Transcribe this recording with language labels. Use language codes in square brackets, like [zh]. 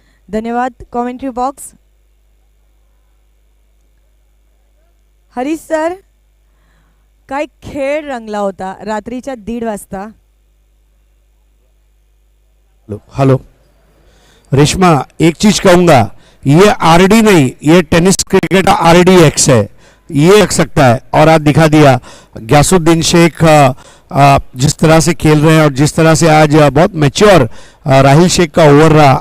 [hi] धन्यवाद commentary box. [mr] Harish sir, काय खेळ रंगला होता रात्रीच्या 1:30 वाजता. [hi] हेलो रेशमा, एक चीज कहूंगा, ये आरडी नहीं, ये टेनिस क्रिकेट का RDX है, ये रख सकता है. और आज दिखा दिया ग्यासुद्दीन शेख जिस तरह से खेल रहे हैं और जिस तरह से आज बहुत मैच्योर राहिल शेख का ओवर रहा.